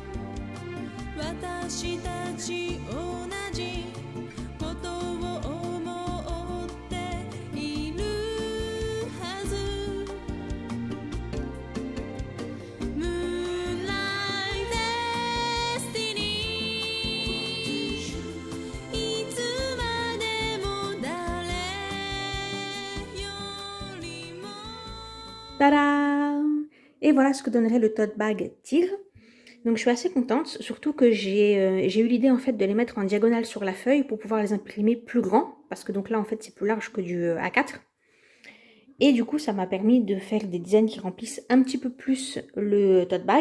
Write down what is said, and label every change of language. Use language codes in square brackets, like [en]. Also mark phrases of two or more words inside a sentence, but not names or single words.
[ja] 私たち同じことを思っているはず Moonlight Destiny いつまでも誰よりも [fr] Tadam! Et voilà ce que donnerait le [en] tote bag [fr] tigre. Donc je suis assez contente, surtout que j'ai eu l'idée en fait de les mettre en diagonale sur la feuille pour pouvoir les imprimer plus grands, parce que donc là en fait c'est plus large que du A4. Et du coup ça m'a permis de faire des designs qui remplissent un petit peu plus le [en] tote bag.